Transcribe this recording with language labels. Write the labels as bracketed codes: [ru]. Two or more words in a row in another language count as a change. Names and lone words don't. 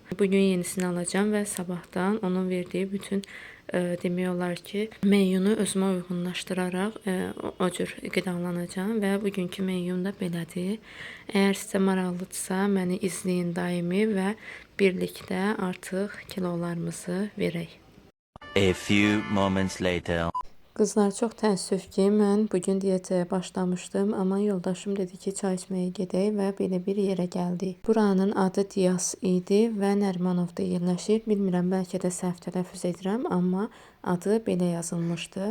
[az] Bugün yenisini alacağım və sabahdan onun verdiyi bütün demək olar ki, menyunu özümə uyğunlaşdıraraq o cür qidalanacağam və bugünkü menyum da belədir. Əgər sizə maraqlıdırsa, məni izləyin daimi və birlikdə artıq kilolarımızı verək. [en] A few moments later. [az] Qızlar, çox təəssüf ki, mən bugün diyetaya başlamışdım, amma yoldaşım dedi ki, çay içməyə gedək və belə bir yerə gəldik. Buranın adı Diyas idi və Nərimanovda yerləşir. Bilmirəm, bəlkə də səhv tələffüz edirəm, amma adı belə yazılmışdı.